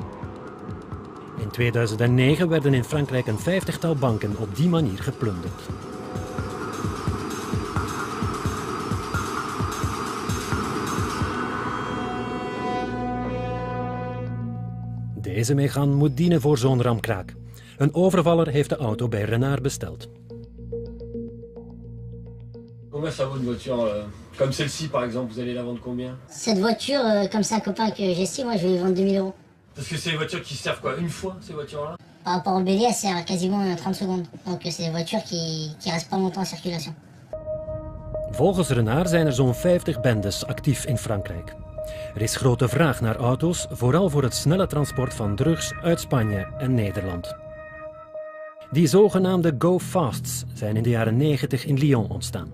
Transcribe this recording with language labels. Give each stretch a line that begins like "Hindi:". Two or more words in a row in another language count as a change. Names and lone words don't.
Dutch: In 2009 werden in Frankrijk een 50-tal banken op die manier geplunderd. Deze Mégane moet dienen voor zo'n ramkraak. Een overvaller heeft de auto bij Renard besteld.
French: Combien ça vaut une voiture comme celle-ci par exemple, vous allez la vendre combien? Cette voiture, comme c'est un copain que j'estime, moi je vais lui vendre 2000 €. Parce que c'est des voitures qui servent quoi, une fois ces voitures-là? Par rapport au bélier, elle sert quasiment 30 secondes. Donc c'est des voitures qui restent pas longtemps en circulation.
Dutch: Volgens Renard zijn er zo'n 50 bendes actief in Frankrijk. Er is grote vraag naar auto's, vooral voor het snelle transport van drugs uit Spanje en Nederland. Die zogenaamde go-fasts zijn in de jaren 90 in Lyon ontstaan.